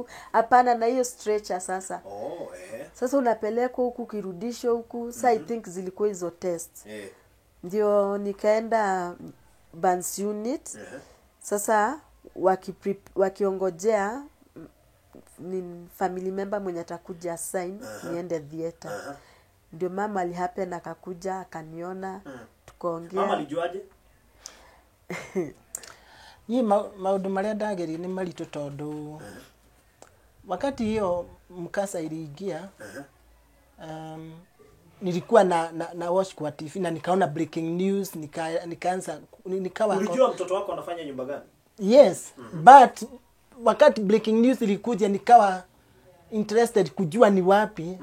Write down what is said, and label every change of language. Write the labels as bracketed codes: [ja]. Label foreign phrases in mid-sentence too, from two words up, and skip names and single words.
[sw] Hapana na hiyo stretcher sasa. Sasa unapelekwa huku kirudishwa huku. Sasa [en] I think [sw] zilikuwa hizo tests. Ndio nikaenda Burns unit. Sasa wakiongojea ni [en] family member [sw] mwenye atakuja sign niende theater. Ndio mama alihappen akakuja akaniona tukaongea. Mama alijuaje? [ki] Ni maundu maria ndageri ni marito tondu [sw] wakati hiyo mkasa iliingia nilikuwa na watch kwa TV na nikaona [en] breaking news [sw] nikaanza nikawa ulijua mtoto wako anafanya nyumba gani? Yes, but wakati [en] breaking news [sw] ilikuja nikawa interested kujua ni wapi.